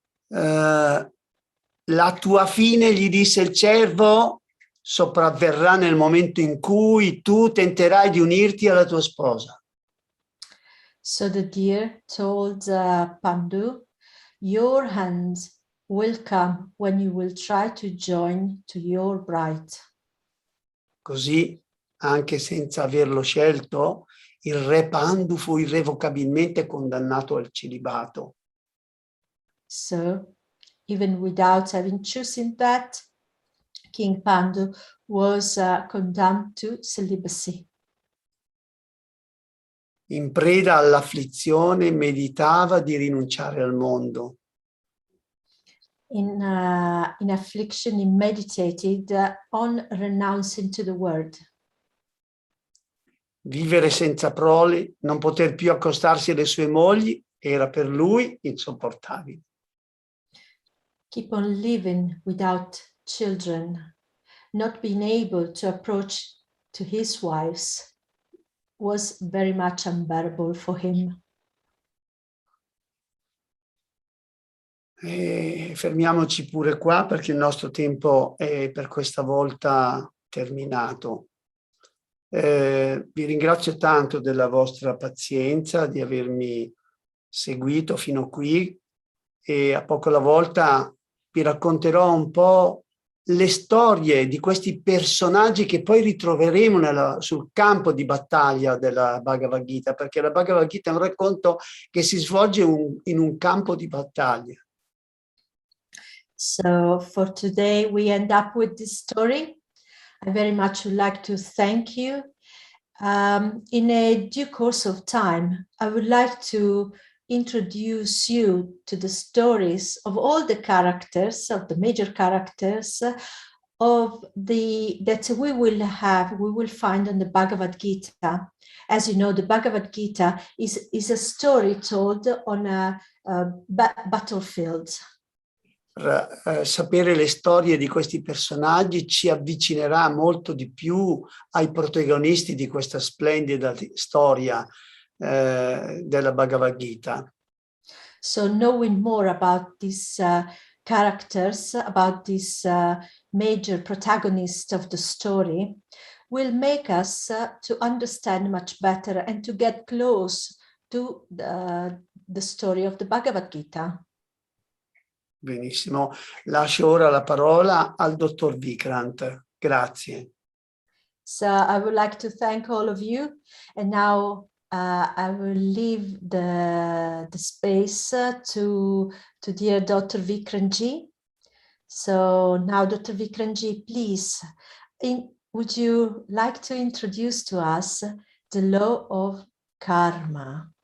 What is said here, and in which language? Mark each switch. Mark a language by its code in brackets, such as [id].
[it] La tua fine, gli disse il cervo, sopravverrà nel momento in cui tu tenterai di unirti alla tua sposa. [en] So the deer told Pandu, your hand will come when you will try to join to your bride. [it] Così, anche senza averlo scelto, il re Pandu fu irrevocabilmente condannato al celibato. [en] So, even without having chosen that, King Pandu was condemned to celibacy. [it] In preda all'afflizione, meditava di rinunciare al mondo. [en] In affliction, he meditated on renouncing to the world. [it] Vivere senza prole, non poter più accostarsi alle sue mogli, era per lui insopportabile. [en] Keep on living without children, not being able to approach to his wives, was very much unbearable for him. [it] Fermiamoci pure qua perché il nostro tempo è per questa volta terminato. Vi ringrazio tanto della vostra pazienza, di avermi seguito fino qui e a poco alla volta vi racconterò un po' le storie di questi personaggi che poi ritroveremo sul campo di battaglia della Bhagavad Gita, perché la Bhagavad Gita è un racconto che si svolge in un campo di battaglia. [en] So for today, we end up with this story. I very much would like to thank you. In a due course of time, I would like to introduce you to the stories of all the characters, of the major characters that we will find in the Bhagavad Gita. As you know, the Bhagavad Gita is a story told on a battlefield. [it] Sapere le storie di questi personaggi ci avvicinerà molto di più ai protagonisti di questa splendida storia della Bhagavad Gita. [en] So knowing more about these characters, about this major protagonist of the story, will make us to understand much better and to get close to the story of the Bhagavad Gita. [it] Benissimo, lascio ora la parola al dottor Vikrant. Grazie. [en] So I would like to thank all of you, and now I will leave the space to dear Dr. Vikranji. So now, Dr. Vikranji, please, would you like to introduce to us the law of karma?